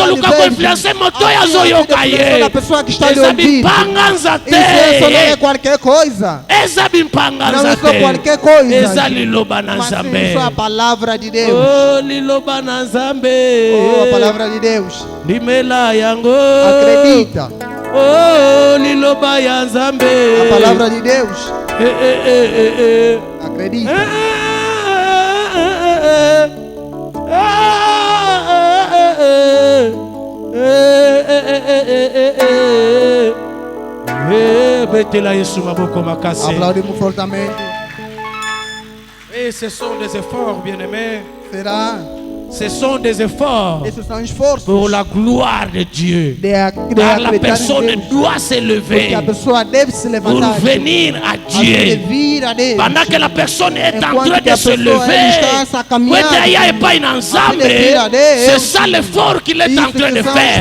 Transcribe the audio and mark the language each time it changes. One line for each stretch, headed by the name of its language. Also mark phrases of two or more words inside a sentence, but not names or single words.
Portuguese: que está lhe ouvindo, isso não é qualquer coisa, não é só qualquer coisa, mas sim só a palavra de Deus. Oh, a palavra de Deus. Acredita.
Lingala: Oh, liloba ya Nzambe.
Portuguese: A palavra de Deus. Acredita. Aplaudimos fortemente.
French: Et ce sont des efforts, bien-aimés.
Portuguese: Será
French: Ce sont des efforts pour la gloire de Dieu. Car la personne doit s'élever pour venir à Dieu. Pendant que la personne est en train de se lever, c'est ça l'effort qu'il est en train de faire.